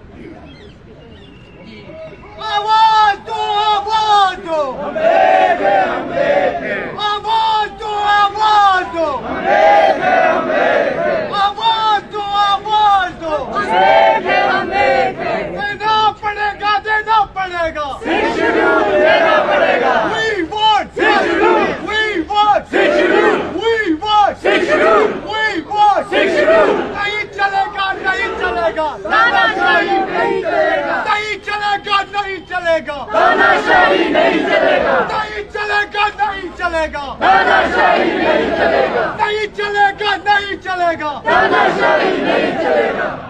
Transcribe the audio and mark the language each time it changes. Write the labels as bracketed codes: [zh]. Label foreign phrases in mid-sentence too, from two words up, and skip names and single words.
[hi] आवाज दो, आवाज दो, आवाज दो, आवाज दो, आवाज दो, आवाज दो, देना पड़ेगा, देना पड़ेगा, देना पड़ेगा। [en] We want, we want, we want, we want, [hi] नहीं चलेगा, नहीं चलेगा, तानाशाही नहीं चलेगा, नहीं चलेगा, नहीं चलेगा, तानाशाही नहीं चलेगा, नहीं चलेगा, नहीं चलेगा, तानाशाही नहीं चलेगा, नहीं चलेगा, नहीं चलेगा, तानाशाही नहीं चलेगा।